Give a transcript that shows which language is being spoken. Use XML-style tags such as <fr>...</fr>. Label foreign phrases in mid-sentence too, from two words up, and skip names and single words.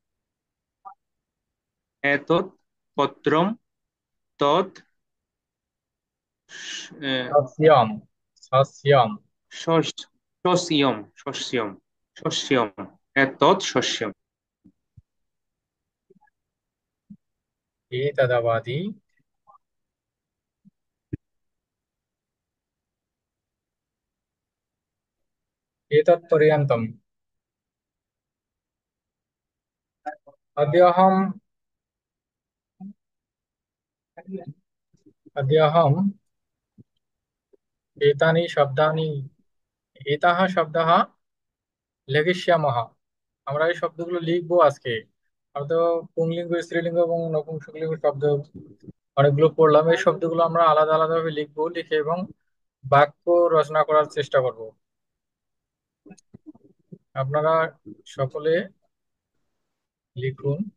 <sa>এতৎ পত্রম, তৎ সস্যম, সস্যম। শস্য, শস্যম, শস্যম, শস্যম। এতৎ শস্যম। এতদাবাদি। এতৎ পর্যন্তম। अद्यहम, अद्यहम एतानि शब्दानि, एताः शब्दाः লিখিষ্যামः।</sa> <bn>আমরা এই শব্দগুলো লিখবো আজকে। আমরা তো পুংলিঙ্গ, স্ত্রীলিঙ্গ এবং নপুংসকলিঙ্গ শব্দ অনেকগুলো পড়লাম। এই শব্দগুলো আমরা আলাদা আলাদা ভাবে লিখবো, লিখে এবং বাক্য রচনা করার চেষ্টা করব। আপনারা সকলে লিখুন।</bn>